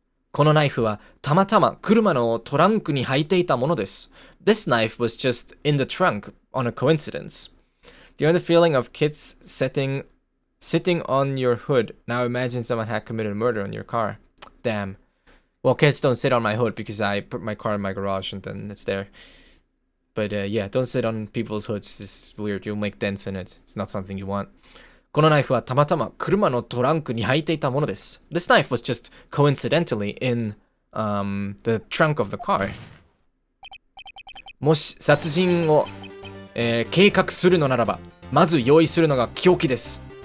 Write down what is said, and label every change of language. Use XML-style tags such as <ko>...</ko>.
<ja>このナイフはたまたま車のトランクに入っていたものです.</ja> <en>This knife was just in the trunk on a coincidence. Do you know the feeling of kids sitting on your hood? Now imagine someone had committed murder on your car. Damn. Well, kids don't sit on my hood because I put my car in my garage and then it's there. But yeah, don't sit on people's hoods. It's weird. You'll make dents in it. It's not something you want.</en> <ja>このナイフはたまたま車のトランクに入っていたものです.</ja> <en>This knife was just coincidentally in the trunk of the car.</en> <ja>もし殺人を、計画するのならば、まず用意するのが凶器です.</ja>